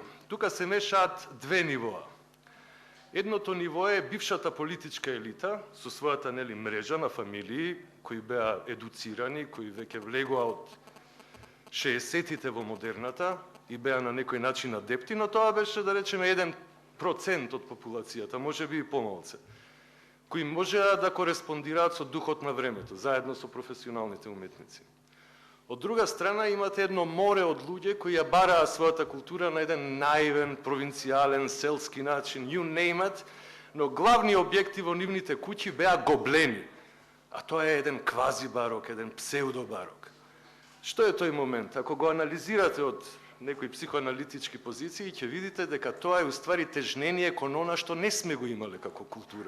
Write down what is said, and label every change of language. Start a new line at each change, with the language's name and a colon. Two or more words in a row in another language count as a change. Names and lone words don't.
Macedonian: Тука се мешаат две нивоа. Едното ниво е бившата политичка елита со својата мрежа на фамилии кои беа едуцирани, кои веќе влегоа од 60-тите во модерната и беа на некој начин адепти, но тоа беше, да речеме, 1% од популацијата, можеби и помалце, кои можеа да кореспондираат со духот на времето, заедно со професионалните уметници. Од друга страна имате едно море од луѓе кои ја бараа својата култура на еден наивен, провинцијален, селски начин,
English: you name it,
Macedonian: но главни објекти во нивните куќи беа гоблени. А тоа е еден квази барок, еден псевдо-барок. Што е тој момент? Ако го анализирате од некои психоаналитички позиции, ќе видите дека тоа е уствари тежнение кон она што не сме го имале како култура.